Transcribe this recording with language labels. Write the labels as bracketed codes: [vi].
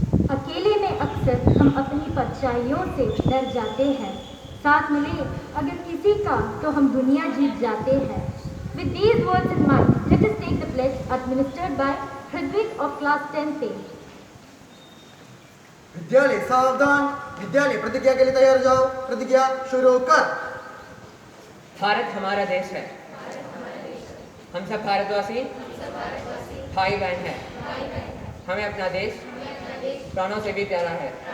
[hi] अकेले में अक्सर हम अपनी परछाइयों से डर जाते हैं, साथ मिले अगर किसी का तो हम दुनिया जीत जाते हैं। [en] With these words in mind, let us take the pledge administered by Hrithwik of class 10th A. [hi] विद्यालय सावधान। विद्यालय प्रतिज्ञा के लिए तैयार हो जाओ। प्रतिज्ञा शुरू कर। भारत हमारा देश है। हम सब भारतवासी भाई बहन हैं। हमें अपना देश प्राणों से भी प्यारा है।